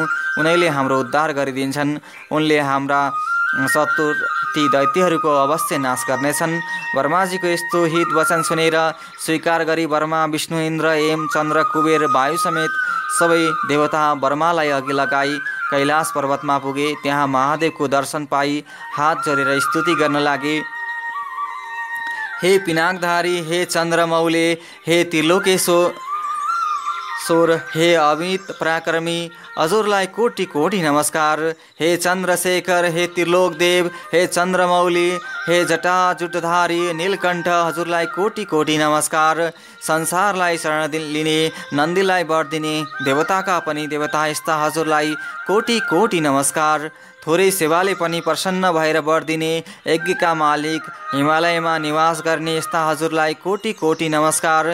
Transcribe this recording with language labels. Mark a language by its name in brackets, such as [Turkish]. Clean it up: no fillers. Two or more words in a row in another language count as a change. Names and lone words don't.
[Nepali] उनैले हाम्रो उद्धार गरिदिन्छन्। उनले हाम्रा शत्रु ती दैत्यहरूको अवश्य नाश गर्नेछन्। ब्रह्माजीको यस्तो हित वचन सुनेर स्वीकार गरी ब्रह्मा, विष्णु, इन्द्र, यम, चन्द्र, कुबेर, वायु समेत सबै देवता ब्रह्मालाई अघि लगाई कैलाश पर्वतमा पुगे। त्यहाँ महादेवको दर्शन पाई हात जोडेर स्तुति गर्न लागे। हे पिनाकधारी, हे चन्द्रमौले, हे त्रिलोकेश्वर, हे अमित पराक्रमी, हजुरलाई कोटि कोटि नमस्कार। हे चन्द्रशेखर, हे त्रिलोकदेव, हे चन्द्रमौली, हे जटाजुटधारी नीलकण्ठ, हजुरलाई कोटि कोटि नमस्कार। संसारलाई शरण लिने, नन्दीलाई वर दिने, देवताका पनि देवता यस्ता हजुरलाई कोटि कोटि नमस्कार। थोरै सेवाले पनि प्रसन्न भएर वर दिने, यज्ञका मालिक, हिमालयमा निवास गर्ने यस्ता हजुरलाई कोटि कोटि नमस्कार।